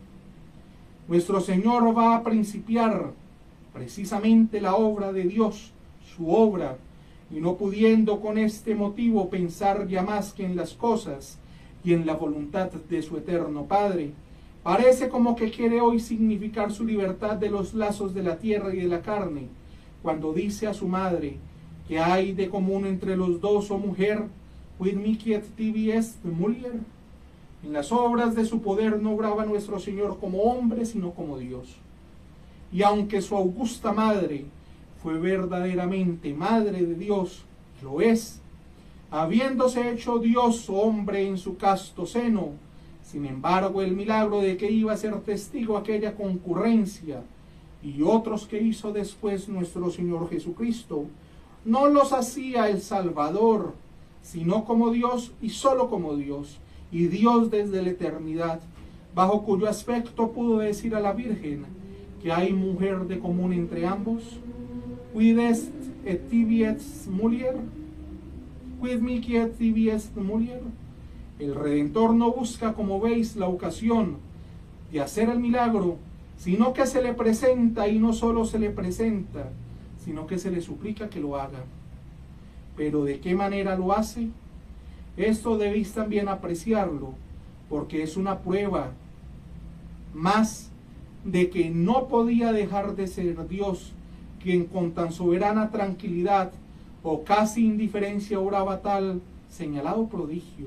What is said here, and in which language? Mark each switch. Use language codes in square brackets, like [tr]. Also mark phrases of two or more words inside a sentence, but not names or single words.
[es] Nuestro Señor va a principiar precisamente la obra de Dios, su obra, y no pudiendo con este motivo pensar ya más que en las cosas y en la voluntad de su eterno Padre, parece como que quiere hoy significar su libertad de los lazos de la tierra y de la carne, cuando dice a su madre, que hay de común entre los dos, oh mujer, [la] quid miquiet tibi est mulier. [es] En las obras de su poder no obraba nuestro Señor como hombre, sino como Dios. Y aunque su augusta madre fue verdaderamente madre de Dios, lo es, habiéndose hecho Dios hombre en su casto seno, sin embargo el milagro de que iba a ser testigo aquella concurrencia y otros que hizo después nuestro Señor Jesucristo, no los hacía el Salvador, sino como Dios y solo como Dios, y Dios desde la eternidad, bajo cuyo aspecto pudo decir a la Virgen que hay mujer de común entre ambos. [la] Quid est et tibi est mulier? Quid mihi et tibi est mulier? [es] El Redentor no busca, como veis, la ocasión de hacer el milagro, sino que se le presenta, y no solo se le presenta, sino que se le suplica que lo haga. Pero ¿de qué manera lo hace? Esto debéis también apreciarlo, porque es una prueba más de que no podía dejar de ser Dios, quien con tan soberana tranquilidad o casi indiferencia obraba tal señalado prodigio.